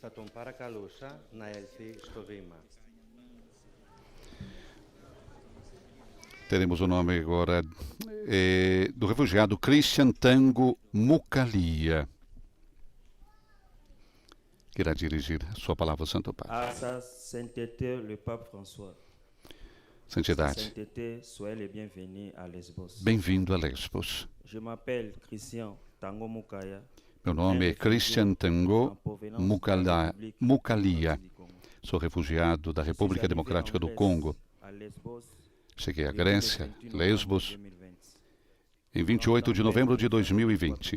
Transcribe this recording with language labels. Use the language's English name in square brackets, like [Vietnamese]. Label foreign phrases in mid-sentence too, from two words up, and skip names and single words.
[Portuguese] Teremos o nome agora do refugiado Christian Tango Mukalia, que irá dirigir a sua palavra ao Santo Padre. [French] À sa sainteté, le Pape François. [Portuguese] Santidade, [French] soyez les bienvenus à Lesbos. [Portuguese] Bem-vindo a Lesbos. [French] Je m'appelle Christian Tango Mukaya. [Portuguese] Meu nome é Christian Tango Mukalia. Sou refugiado da República Democrática do Congo. Cheguei à Grécia, Lesbos, em 28 de novembro de 2020.